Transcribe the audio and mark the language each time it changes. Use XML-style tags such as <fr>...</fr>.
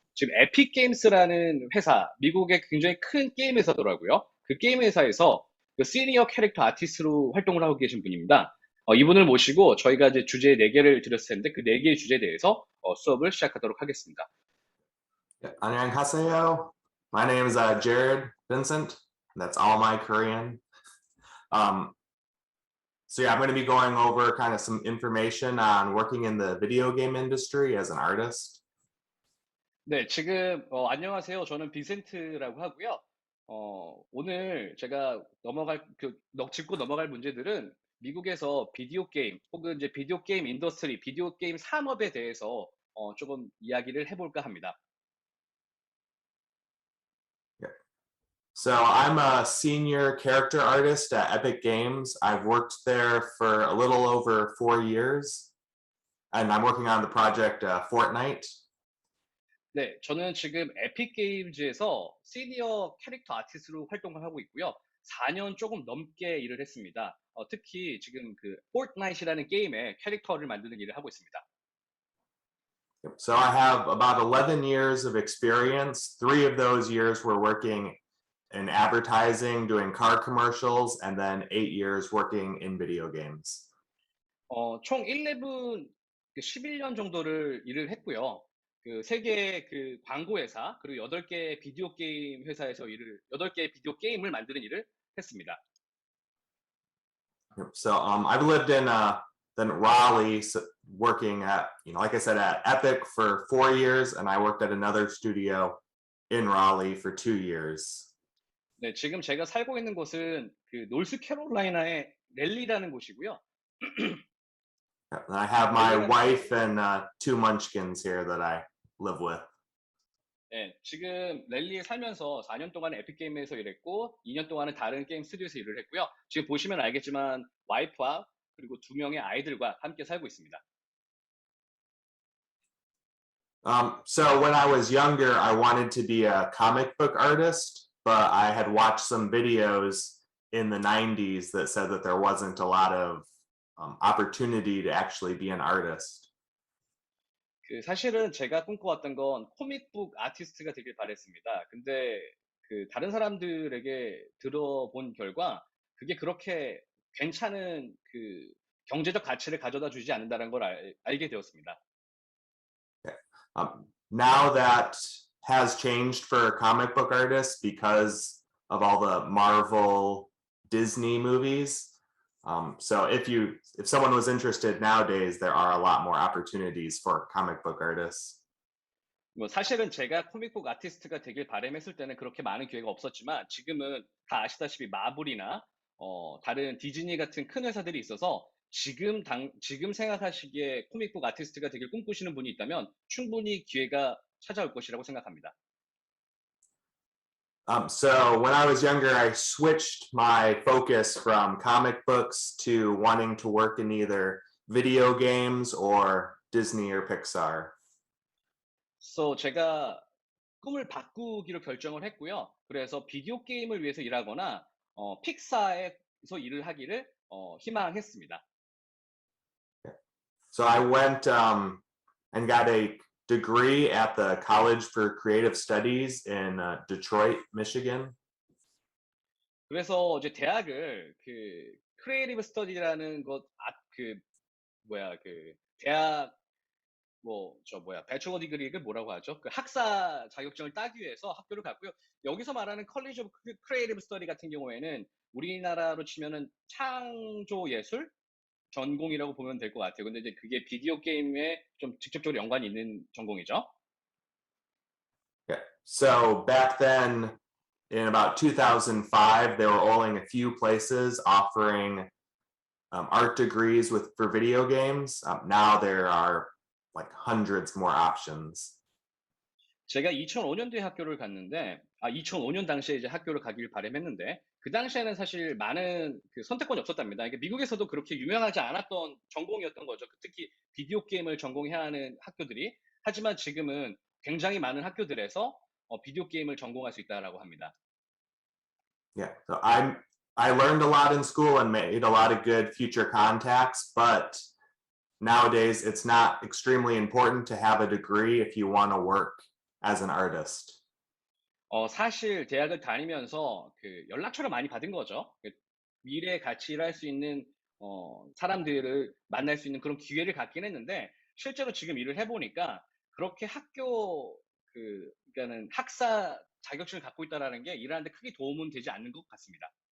<ko>지금 에픽 게임스라는 회사, 미국의 굉장히 큰 게임 회사더라고요. 그 게임 회사에서 그 시니어 캐릭터 아티스트로 활동을 하고 계신 분입니다. 이분을 모시고 저희가 이제 주제 4개를 드렸을 텐데 그 4개의 주제에 대해서 수업을 시작하도록 하겠습니다. 안녕하세요.</ko> <en>My name is Jared Vincent. That's all my Korean. So yeah, I'm going to be going over kind of some information on working in the video game industry as an artist.</en> <ko>네, 지금 안녕하세요. 저는 빈센트라고 하고요. 오늘 제가 짚고 넘어갈 문제들은 미국에서 비디오 게임 혹은 이제 비디오 게임 인더스트리, 비디오 게임 산업에 대해서 조금 이야기를 해볼까 합니다.</ko> <en>So I'm a senior character artist at Epic Games. I've worked there for a little over 4 years, and I'm working on the project Fortnite.</en> <ko>네, 저는 지금 에픽 게임즈에서 시니어 캐릭터 아티스트로 활동을 하고 있고요. 4년 조금 넘게 일을 했습니다. 특히 지금 그 포트나잇이라는 게임의 캐릭터를 만드는 일을 하고 있습니다.</ko> <en>So I have about 11 years of experience. 3 of those years were working in advertising, doing car commercials, and then 8 years working in video games.</en> <ko>총 11년 정도를 일을 했고요. 그 3개 그 광고 회사, 그리고 8개 비디오 게임 회사에서 8개 비디오 게임을 만드는 일을 했습니다.</ko> <en>So I've lived in then Raleigh, working at, like I said, at Epic for 4 years, and I worked at another studio in Raleigh for 2 years.</en> <ko>네, 지금 제가 살고 있는 곳은 그 노스캐롤라이나의 랠리라는 곳이고요.</ko> <en>And I have my wife and 2 munchkins here that I live with.</en> <ko>네, 지금 랠리에 살면서 4년 동안 에픽게임에서 일했고 2년 동안은 다른 게임 스튜디오에서 일을 했고요. 지금 보시면 알겠지만 와이프와 그리고 2명의 아이들과 함께 살고 있습니다.</ko> <en>So when I was younger, I wanted to be a comic book artist, but I had watched some videos in the 90s that said that there wasn't a lot of opportunity to actually be an artist.</en> <ko>그 사실은 제가 꿈꿔왔던 건 코믹북 아티스트가 되길 바랬습니다. 근데 그 다른 사람들에게 들어본 결과 그게 그렇게 괜찮은 그 경제적 가치를 가져다 주지 않는다는 걸 알게 되었습니다.</ko> <en>Now that has changed for comic book artists because of all the Marvel, Disney movies. So if someone was interested nowadays, there are a lot more opportunities for comic book artists.</en> <ko>뭐 사실은 제가 코믹북 아티스트가 되길 바람했을 때는 그렇게 많은 기회가 없었지만 지금은 다 아시다시피 마블이나 다른 디즈니 같은 큰 회사들이 있어서 지금 생각하시기에 코믹북 아티스트가 되길 꿈꾸시는 분이 있다면 충분히 기회가 찾아올 것이라고 생각합니다.</ko> <en>So when I was younger, I switched my focus from comic books to wanting to work in either video games or Disney or Pixar.</en> <ko>So 제가 꿈을 바꾸기로 결정을 했고요. 그래서 비디오 게임을 위해서 일하거나 픽사에서 일을 하기를 희망했습니다.</ko> <en>So I went and got a degree at the College for Creative Studies in Detroit, Michigan.</en> <ko>그래서 이제 대학을 그 크리에이티브 스터디라는 그 뭐야 그 대학 배추어 디그리를 뭐라고 하죠? 그 학사 자격증을 따기 위해서 학교를 갔고요. 여기서 말하는 컬리지 오브 크리에이티브 스터디 같은 경우에는 우리나라로 치면은 창조 예술 전공이라고 보면 될 것 같아요. 근데 이제 그게 비디오 게임에 좀 직접적으로 연관이 있는 전공이죠.</ko> <en>Yeah. So back then, in about 2005, there were only a few places offering art degrees for video games. Now there are like hundreds more options.</en> <ko>제가 2005년도에 학교를 갔는데, 2005년 당시에 이제 학교를 가길 바람했는데, 그 당시에는 사실 많은 그 선택권이 없었답니다. 그러니까 미국에서도 그렇게 유명하지 않았던 전공이었던 거죠. 특히 비디오 게임을 전공해야 하는 학교들이. 하지만 지금은 굉장히 많은 학교들에서 비디오 게임을 전공할 수 있다라고 합니다.</ko> <en>Yeah. So I learned a lot in school and made a lot of good future contacts, but nowadays it's not extremely important to have a degree if you want to work as an artist.</en> <ko>사실 대학을 다니면서 그 연락처를 많이 받은 거죠. 미래에 같이 일할 수 있는 사람들을 만날 수 있는 그런 기회를 갖긴 했는데 실제로 지금 일을 해보니까 그렇게 그러니까는 학사 자격증을 갖고 있다라는 게 일하는데 크게 도움은 되지 않는 것 같습니다.</ko>